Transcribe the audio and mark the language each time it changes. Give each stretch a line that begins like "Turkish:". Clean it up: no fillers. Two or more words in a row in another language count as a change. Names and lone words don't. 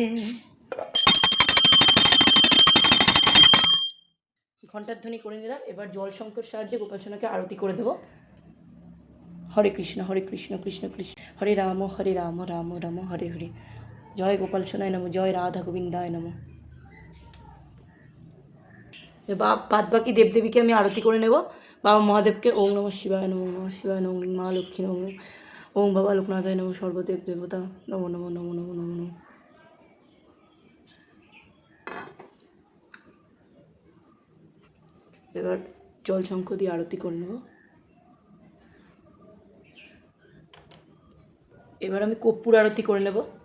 Bangla: ঘণ্টার ধ্বনি করে নিলাম, এবার জল শঙ্কর সাহায্যে গোপাল সোনাকে আরতি করে দেবো।
Sanskrit: হরে কৃষ্ণ কৃষ্ণ কৃষ্ণ হরে রাম রাম রাম হরে হরে, জয় গোপাল সোনায় নমঃ, জয় রাধা গোবিন্দায় নমঃ।
Bangla: বাদ বাকি দেবদেবীকে আমি আরতি করে নেব। বাবা মহাদেবকে
Sanskrit: ওম নমঃ শিবায় নমঃ, নমঃ শিবায় নমঃ,
Bangla: মা লক্ষ্মী নমঃ, ওম বাবা লোকনাথায় নমঃ, সর্বদেব দেবতা নমঃ নমঃ নমঃ নমঃ নমঃ নমঃ। এবার জল শঙ্খ দিয়ে আরতি করে নেব। এবার আমি কর্পূর আরতি করে নেব।